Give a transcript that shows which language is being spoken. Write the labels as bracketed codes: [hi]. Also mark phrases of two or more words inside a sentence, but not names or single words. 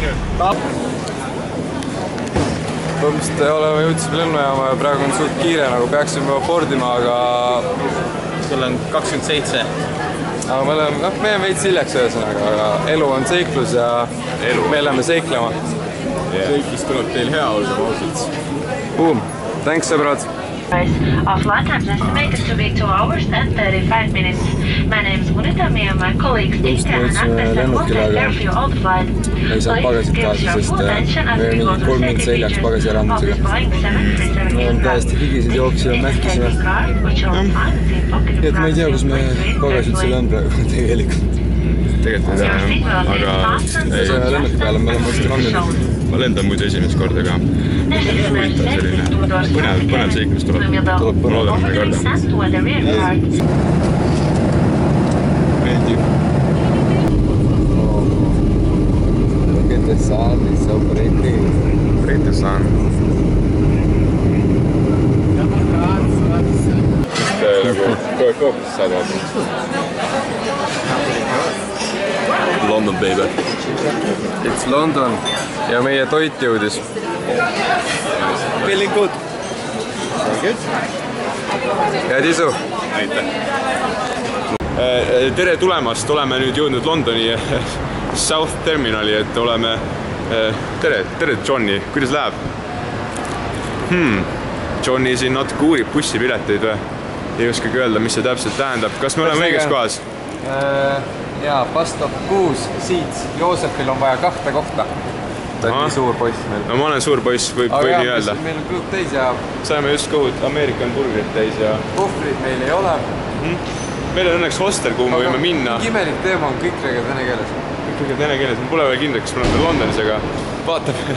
[et] Põhimõtteliselt jõudsime lennujaama ja praegu on suht kiire, nagu peaksime juba boardima, aga Sul on 27. me oleme veits hiljaks ühesõnaga, aga elu on seiklus ja me läheme seiklema. Seiklis tuleb teil hea olla, ausalt. [en] Boom! Thanks, sõbrad! Our flight time is estimated to be 2 hours and 35 minutes. My name is Munita, me and my colleagues Tinka and Agnes and we'll take care of you all the flight. Please give your full attention as we go through safety features of this Boeing 737 aircraft. This is standing car, which you'll find in pocket of [et] Ma ei tea, kus me pagasid selle on praegu tegelikult. Tegelikult ei tea, aga Lennuki peale me oleme vast ranged. ma lendan muidu esimest korda ka. Põnev seiklus tuleb. Ma loodan, et me karda. Meeldib. [en] Look at the sun, it's so pretty. Pretty sun. [et] Nagu kogu fookuses saad vaatama. [en] London, baby. It's London [et] ja meie toit jõudis. [en] Feeling good. [et] Head isu! Aitäh. Tere tulemast, oleme nüüd jõudnud Londoni South Terminali, et oleme... Tere Johnny, kuidas läheb? Johnny siin natuke uurib bussipileteid või? Ei oskagi öelda, mis see täpselt tähendab. Kas me oleme õiges kohas? Jaa, [en] bus stop 6 seats. [et] Joosepil on vaja 2 kohta. Ta on nii suur poiss meil. No ma olen suur poiss, võib nii öelda. Meil on kõhud täis ja... Saime just kõhud American burgerit täis ja... Puhvrid meil ei ole. Meil on õnneks hostel, kuhu me võime minna. Imelik teema on kõik räägid vene keeles. Kõik räägid vene keeles. Ma pole veel kindel, kas me oleme Londonis, aga vaatame.